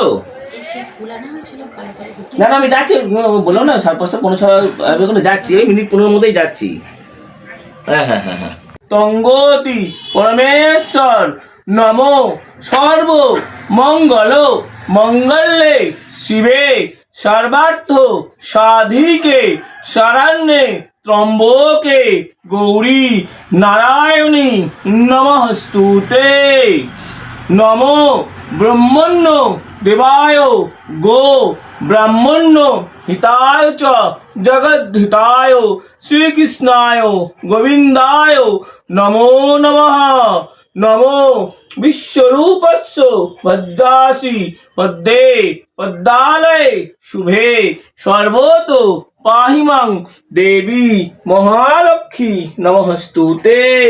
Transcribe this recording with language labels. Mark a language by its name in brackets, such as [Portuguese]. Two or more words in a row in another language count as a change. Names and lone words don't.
[Bangla] এসে ফুল আনা হয়েছিল কালো কালো গুটি। না না আমি যাচ্ছি, বললাম না 5:30 আমি ওখানে যাচ্ছি, ওই মিনিট 15 মধ্যেই যাচ্ছি। হ্যাঁ হ্যাঁ হ্যাঁ হ্যাঁ। [Sanskrit] তঙ্গতি পরমেশ্বর নমো সর্ব মঙ্গল মঙ্গলে শিবে সর্বার্থ সাধিকে শরণ্যে ত্রম্বকে গৌরী নারায়ণী নমস্তুতে। নমো ব্রহ্মণ্য দেবায় গো ব্রাহ্মণ্য হিতায় চ জগদ্ধিতায় শ্রীকৃষ্ণায় গোবিন্দায় নমো নমঃ। নমো বিশ্বরূপস্য পদ্মাসি পদ্মে পদ্মালয়ে শুভে সর্বত পাহি মাং দেবী মহালক্ষ্মী নমস্তুতে।